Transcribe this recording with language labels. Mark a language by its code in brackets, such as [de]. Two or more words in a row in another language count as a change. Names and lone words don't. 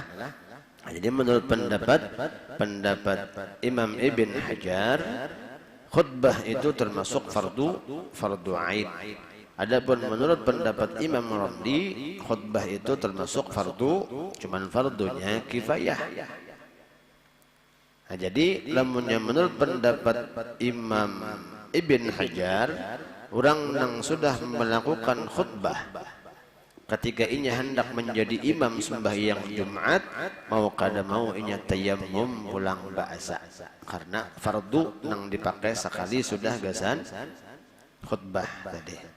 [id] Jadi menurut pendapat Imam Ibn Hajar, khutbah itu termasuk fardu ain. Adapun menurut pendapat Imam Ramli, khutbah itu termasuk cuman fardunya kifayah. Nah, jadi lamunnya menurut pendapat Imam Ibn Hajar, [bjn] orang yang sudah melakukan khutbah ketika inya hendak menjadi imam sembahyang Jumat, mau kada mau inya tayamum pulang ba'asa, karena fardu nang dipakai sekali sudah gasan khutbah tadi.